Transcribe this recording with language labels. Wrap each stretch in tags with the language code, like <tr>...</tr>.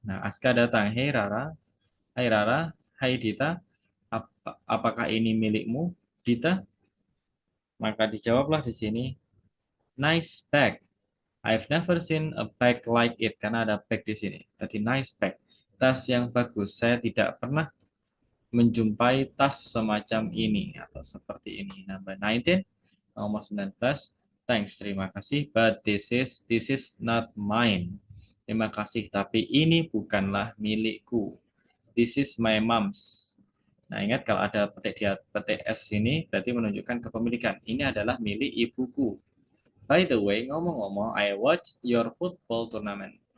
<id>Nah, Aska datang. Hey Rara, hai Dita, apakah ini milikmu, Dita? Maka dijawablah di sini,</id> <en>nice bag. I've never seen a bag like it,</en> <id>karena ada bag di sini. Jadi</id> <en>nice bag,</en> <id>tas yang bagus. Saya tidak pernah menjumpai tas semacam ini atau seperti ini.</id> <en>Number 19,</en> <id>nomor 19.</id> <en>Thanks,</en> <id>terima kasih,</id> <en>but this is not mine.</en> <id>Terima kasih, tapi ini bukanlah milikku.</id> <en>This is my mom's.</en> <id>Nah, ingat kalau ada petik S ini berarti menunjukkan kepemilikan. Ini adalah milik ibuku.</id> <en>By the way,</en> <id>ngomong-ngomong,</id> <en>I watch your football tournament.</en>